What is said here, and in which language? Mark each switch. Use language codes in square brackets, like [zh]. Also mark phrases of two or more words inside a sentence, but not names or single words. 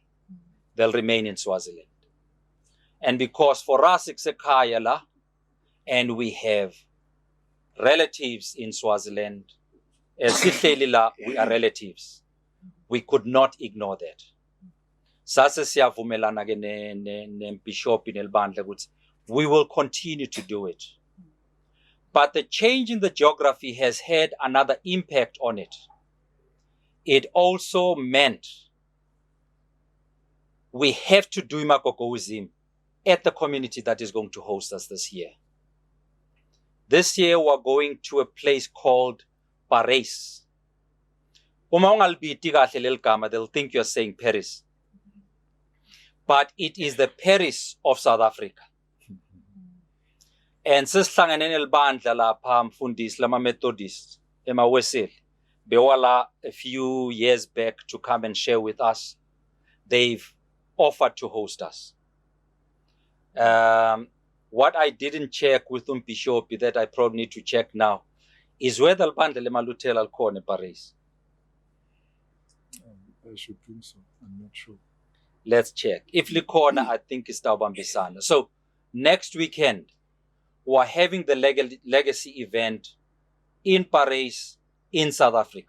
[en] They'll remain in Swaziland. And because for us, it's a Kayala, and we have relatives in Swaziland, as Sithelila, we are relatives. We could not ignore that. [zu] Sasa siyavumelana ke ne-bishop in Elbandla ukuthi [en] we will continue to do it. But the change in the geography has had another impact on it. It also meant we have to do Magogoism at the community that is going to host us this year. This year we're going to a place called Paris. They'll think you're saying Paris. But it is the Paris of South Africa. And [zu] sisihlanganene elibandla lapha mfundisi lama Methodist emaWeseli bewala [en] a few years back to come and share with us. They've offered to host us. What I didn't check with Bishop that I probably need to check now is whether [zu] libandla leMalutela likhona [en] in Paris. I should think so. I'm not sure. Let's check. If likhona, I think it's So next weekend, we're having the legacy event in Paris, in South Africa.